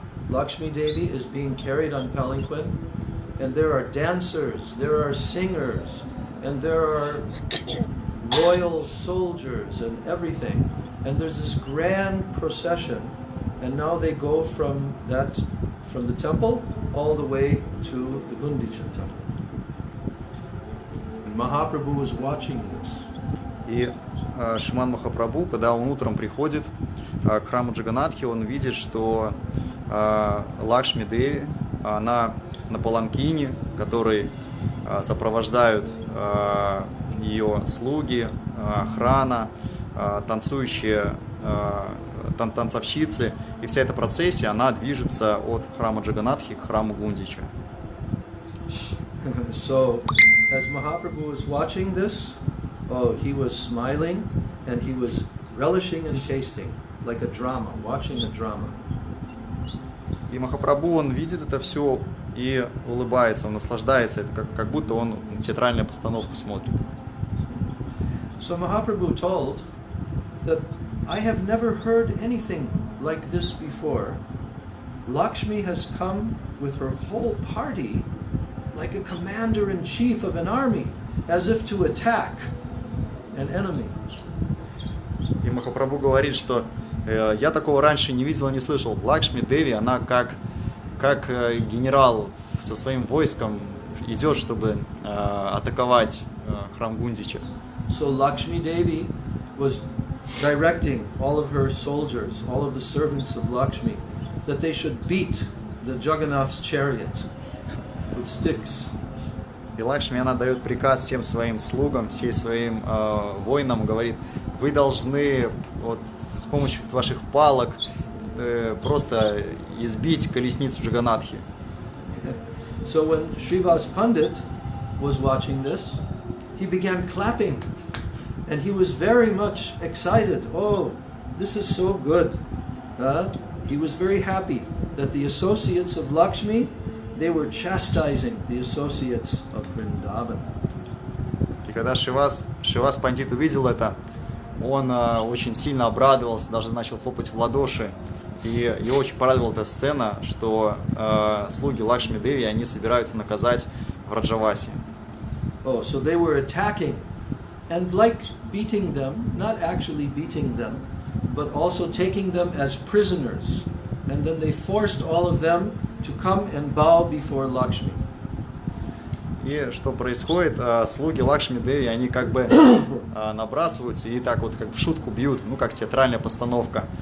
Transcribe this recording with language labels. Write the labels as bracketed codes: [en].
[en] Lakshmi Devi is being carried on palanquin, and there are dancers, there are singers, and there are royal soldiers and everything. And there's this grand procession. And now they go from the temple all the way to the Gundicha temple. And Mahaprabhu was watching this. [ru] И Шримад Махапрабху, когда он утром приходит к храму Джаганатхи, он видит, что Лакшми Деви, она на паланкине, который сопровождают ее слуги, охрана, танцующие танцовщицы, и вся эта процессия, она движется от храма Джаганатхи к храму Гундича. [en] So, as Mahaprabhu was watching this, he was smiling and he was relishing and tasting, like a drama, watching a drama. [ru] И Махапрабху, он видит это все и улыбается, он наслаждается, это как будто он театральную постановку смотрит. [en] So Mahaprabhu told that I have never heard anything like this before. Lakshmi has come with her whole party like a commander-in-chief of an army, as if to attack an enemy. [ru] И Махапрабху говорит, что я такого раньше не видел и не слышал. Лакшми Деви, она как генерал со своим войском идет, чтобы атаковать храм Гундича. [en] So Lakshmi Devi was directing all of her soldiers, all of the servants of Lakshmi, that they should beat the Jagannath's chariot with sticks. [ru] И Лакшми, она дает приказ всем своим слугам, всем своим воинам, говорит, вы должны вот, с помощью ваших палок просто избить колесницу Джаганатхи. [en] So when Srivas Pandit was watching this, he began clapping, and he was very much excited. Oh, this is so good. He was very happy that the associates of Lakshmi, they were chastising the associates of Vrindavan. [ru] И когда Шривас Пандит увидел это, он очень сильно обрадовался, даже начал хлопать в ладоши. И его очень порадовала эта сцена, что слуги Лакшми Деви, они собираются наказать Враджаваси. [en] Oh, so they were attacking, and like beating them, not actually beating them, but also taking them as prisoners. And then they forced all of them to come and bow before Lakshmi. [ru] И что происходит? Слуги Лакшми Деви, они как бы набрасываются и так вот как в шутку бьют, ну как театральная постановка.